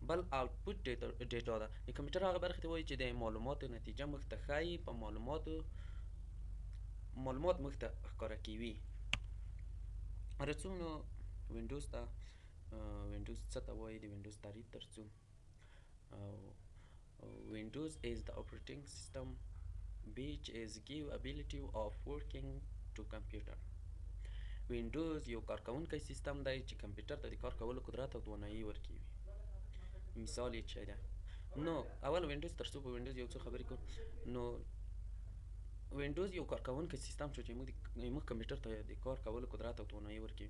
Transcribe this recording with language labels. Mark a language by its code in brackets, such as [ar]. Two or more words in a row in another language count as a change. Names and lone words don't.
[ps] بل [en] output data [ps] ده. د کمپیوټر هغه برخې ته وایي چې د معلوماتو نتیجه موږ ته ښایي، په معلومات موږ ته ښکاره کوي. راځو نو وینډوز ته. وینډوز څه ته وایي، د وینډوز تعریف ترڅو. [en] Windows is the operating system which is give ability of working to computer. [ps] وینډوز یو کارکونکی سیستم دی چې کمپیوټر ته د کار کولو قدرت او توانایي ورکوي. مثال یې څه ده؟ نو اول وینډوز ترڅو په وینډوز یو څه خبرې کوو. نو وینډوز یو کارکونکی سیستم شو چې موږ کمپیوټر ته د کار کولو قدرت او توانایي ورکوي.